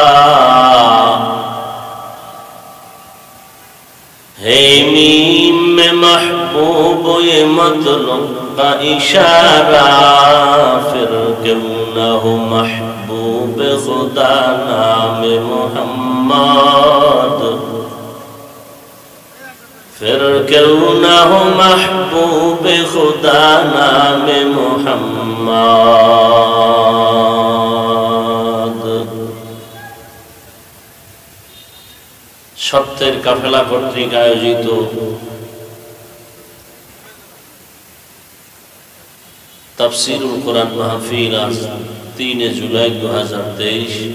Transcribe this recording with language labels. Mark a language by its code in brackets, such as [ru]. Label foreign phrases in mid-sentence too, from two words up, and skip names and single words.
[ur] ہے میم میں محبوب یہ مطلب کا اشارہ، پھر کیوں نہ ہو محبوب خدا نام محمد، پھر کیوں نہ ہو محبوب خدا نام محمد. [bn] সত্যের কাফেলা কর্তৃক আয়োজিত তাফসীরুল কোরআন মাহফিল আজ 3 জুলাই 2023